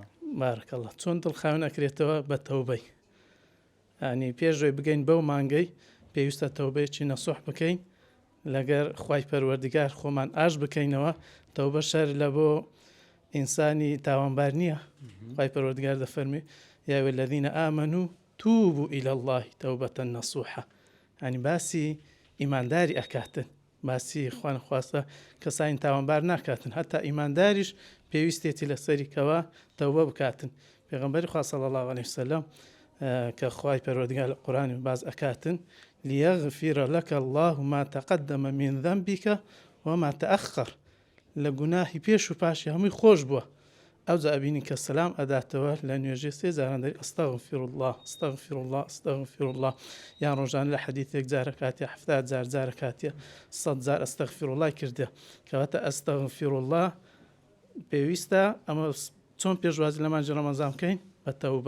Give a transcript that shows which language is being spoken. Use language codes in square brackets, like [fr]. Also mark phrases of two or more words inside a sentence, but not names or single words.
[ckb] بارەکەڵڵه چۆن دڵ خاوێن ئەکرێتەوە بە تەوبەی ئەنی پێشڕۆی بگەین بەو مانگەی پێویستە تەوبەیەکی نەسوح بکەین لەگەر خوای پەروەردگار خۆمان ئاش بکەینەوە تەوبە شەر لە بۆ ئینسانی تاوانبار نییە خوای پەروەردگار دەفەرمێ یا [ar] ئەیها الذین ئامەنوا توبوا إلى الله توبة نصوحا [ckb] ینی باسی ئیمانداری ئەکاتن باسی خوان خواستە کەسانی تاوانبار ناکاتن هەتا ئیمانداریش پێویستێتی لەسەری کەوە تەوبە بکاتن پێغەمبەری خوا [ar] صلی الله عليه وسلم [ckb] کە خوای پەروەردگار لە قورئانی باز ئەکاتن [ar] ليغفر لك الله ما تقدم من ذنبك وما تأخر [ckb] لە گوناهی پێش و پاشی هەمووی خۆش بووە ئەو جا ئەبینی کە سەلام ئەداتەوە لە نوێژێ سێ جاران دەری [ar] ئەستەغفر الله ئەستەغفر الله ئەستەغفر الله [ckb] یان ڕۆژان لە حەدیثێک جارە کاتێ 70 جار کاتێ 100 جار [ar] ئەستەغفر الله [ckb] کردێ کەواتە [ar] ئەستەغفر الله [ckb] پێویستە ئەمە چۆن پێشوازی لە مانجی ڕەمەزان بکەین بە تەوبە